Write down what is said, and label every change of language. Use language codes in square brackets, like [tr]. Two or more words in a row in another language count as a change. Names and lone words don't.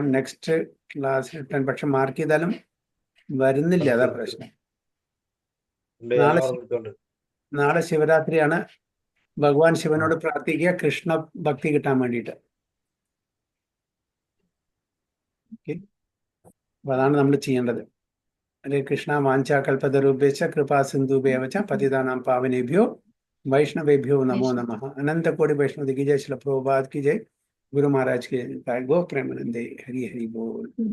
[ml] നെക്സ്റ്റ് ക്ലാസ്സിൽ 10, പക്ഷെ മാർക്ക് ചെയ്താലും വരുന്നില്ല, അതാ പ്രശ്നം. നാളെ ശിവരാത്രിയാണ്. ഭഗവാൻ ശിവനോട് പ്രാർത്ഥിക്കുക കൃഷ്ണ ഭക്തി കിട്ടാൻ വേണ്ടിയിട്ട്. ഓക്കെ, അപ്പൊ അതാണ് നമ്മൾ ചെയ്യേണ്ടത്. [sa] ഹരേ കൃഷ്ണ. വാഞ്ചാകൽപതരുഭ്യശ്ച കൃപാ സിന്ധുഭ്യവച പതിതാനാം പാവനേഭ്യോ वैष्णवेभ्यो नमो नमः। [hi] अनंत कोटि वैष्णव की जय। श्रील प्रभुपाद की जय। गुरु महाराज की जय। गो प्रेमानंदे। हरि हरि बोल।